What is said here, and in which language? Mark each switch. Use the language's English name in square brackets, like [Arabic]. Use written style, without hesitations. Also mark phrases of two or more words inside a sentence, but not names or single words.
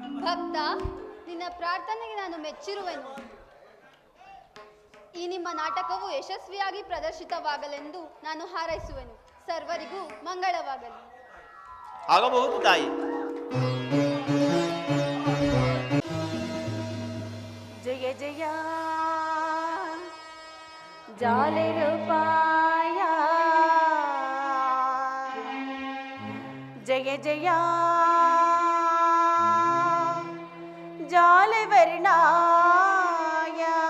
[Kannada] ಭಕ್ತ, ನಿನ್ನ ಪ್ರಾರ್ಥನೆಗೆ ನಾನು ಮೆಚ್ಚಿರುವೆನು. ಈ ನಿಮ್ಮ ನಾಟಕವು ಯಶಸ್ವಿಯಾಗಿ ಪ್ರದರ್ಶಿತವಾಗಲೆಂದು ನಾನು ಹಾರೈಸುವೆನು. ಸರ್ವರಿಗೂ ಮಂಗಳವಾಗಲಿ. ಆಗಬಹುದು ತಾಯಿ. [Sanskrit] ಜಯ ಜಯ ಜಾಲೆ ರೂಪಾಯ, ಜಯ ಜಯ ಜಾಲೆ ವರ್ಣಾಯ,